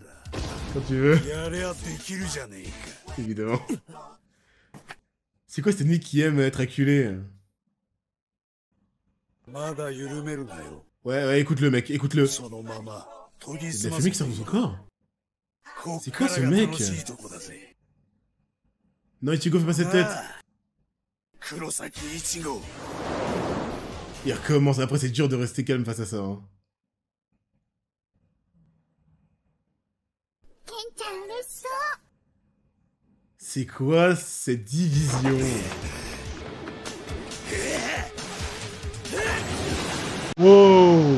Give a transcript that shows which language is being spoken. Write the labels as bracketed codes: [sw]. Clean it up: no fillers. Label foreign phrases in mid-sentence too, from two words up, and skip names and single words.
[fr] Quand tu veux. [ja] やれやできるじゃねえか。 [fr] Évidemment. C'est quoi cette nuit qui aime être acculé? [ja] まだ緩めるなよ。 [fr] Ouais, écoute-le mec, écoute-le. [ja] そのまま研ぎ [fr] C'est de [ja] 澄 [fr] la [ja] ま [fr] fumée [ja] せ [fr] qui sort de son corps. [ja] こっ [fr] C'est [ja] か [fr] quoi [ja] ら [fr] ce [ja] が [fr] mec? [ja] 楽しいとこだぜ。 [fr] Non, Ichigo, fais pas cette tête. [ja] ああ黒崎一号。 [fr] Il recommence. Après, c'est dur de rester calme face à ça. Hein. C'est quoi cette division? Wow!